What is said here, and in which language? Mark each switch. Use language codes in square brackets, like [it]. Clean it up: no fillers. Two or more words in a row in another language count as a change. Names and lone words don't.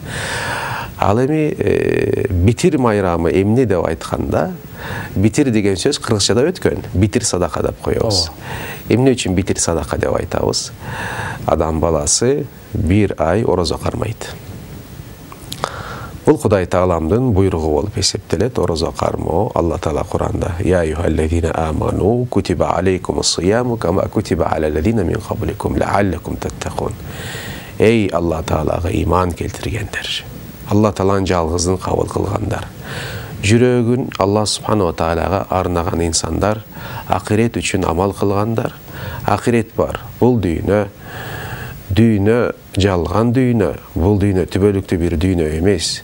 [ky] Ал эми битир майрамы эмне деп айтканда, битир деген сөз кыргызчада өткөн. Битир садака деп коебуз. Эмне үчүн битир садака деп айтабыз? Адам баласы бир ай ораза кармайт. Бул Кудай Тааламдын буйругу болуп эсептелет. Ораза кармоо Алла Таала Куранда: [ar] "يا أيها الذين آمنوا كتب عليكم الصيام كما كتب على الذين من قبلكم لعلكم تتقون." [ky] Эй Алла Таалага иман келтиргендер, Алла Тааланын жалгызын кабыл кылгандар, жүрөгүн Алла Субхана Таалага арнаган инсандар, акырет үчүн амал кылгандар. Акырет бар. Бул дүйнө жалган дүйнө, бул дүйнө түбөлүктүү бир дүйнө эмес.